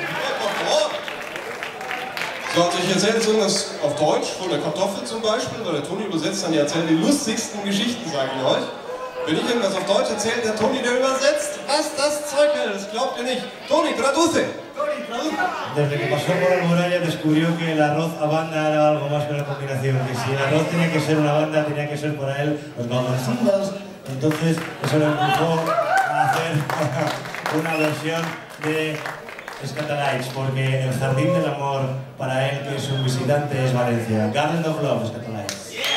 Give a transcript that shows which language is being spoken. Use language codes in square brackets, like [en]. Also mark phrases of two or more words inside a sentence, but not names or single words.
[de] So, also ich erzähle jetzt irgendwas auf Deutsch, von der Kartoffel zum Beispiel, weil der Toni übersetzt dann, die erzählen die lustigsten Geschichten, sage ich euch. Wenn ich irgendwas auf Deutsch erzähle, der Toni, der übersetzt, was das Zeug hält, das glaubt ihr nicht. Toni, [es] traduce. Desde que pasó por Alboraya descubrió que el arroz a banda era algo más que una combinación, que si el arroz tenía que ser una banda, tenía que ser para él los Valencias. Entonces eso le empujó a hacer una versión de Scatalites, porque el jardín del amor para él, que es un visitante, es Valencia. Garden of Love, Scatalites.